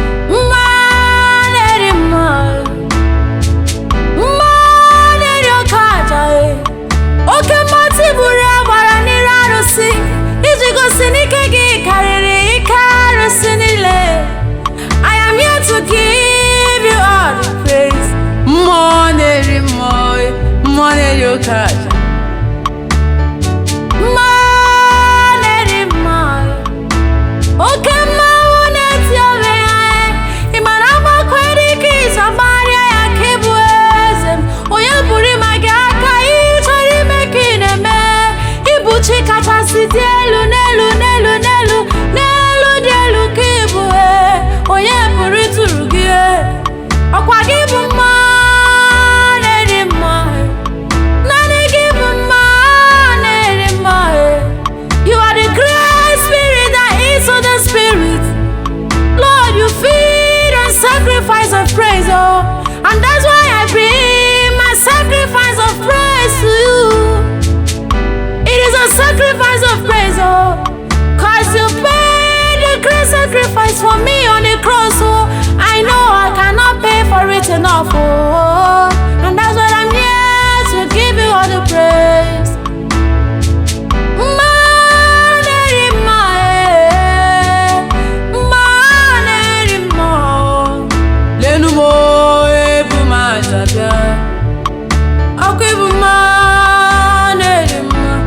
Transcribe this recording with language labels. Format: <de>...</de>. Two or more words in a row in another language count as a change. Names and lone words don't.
<ig>Mma na-eri mma. Mma na-eri oke aja, eh. Oke mma tiburu agbara n'iru arụsị, iji gosi na ike gị karịrị ike arụsị niile.</ig> <en>I am here to give you all the praise.</en> <ig>Mmụọ na-eri mmụọ, eh. Mmụọ na-eri oke aja. Mma na-eri mma, eh. Oke mmanwụ na-eti onwe ya, eh. Ị ma na agbakọ dị ka ije gbarịa ya ka ị bụ eze m. Onye pụrụ ịma gị aka, ihe ị chọrọ ime ka ị na-eme. Ị bụ chi kachasị dị elu, n'elu, n'elu, n'elu, n'elu dị elu ka ị bụ, eh. Onye pụrụ ịtụrụ gị, eh. Ọkwa gị bụ mma na-eri mma, eh. Naanị gị bụ mma na-eri mma, eh.</ig> <en>You are the great spirit that is to the spirit. Lord, you feed on sacrifice of praise, oh. And that's why I bring my sacrifice of praise to you. It is a sacrifice of praise, oh. 'Cause you paid the great sacrifice for me on the cross, oh. I know I cannot pay for it enough, oh. And that's why I'm here to give you all the praise.</en> <ig>Mma na-eri mma, eh. Mma na-eri mma, oh. Lenu m, oh, ebu m aja bịa. Ọkwa ibu mma na-eri mma.</ig>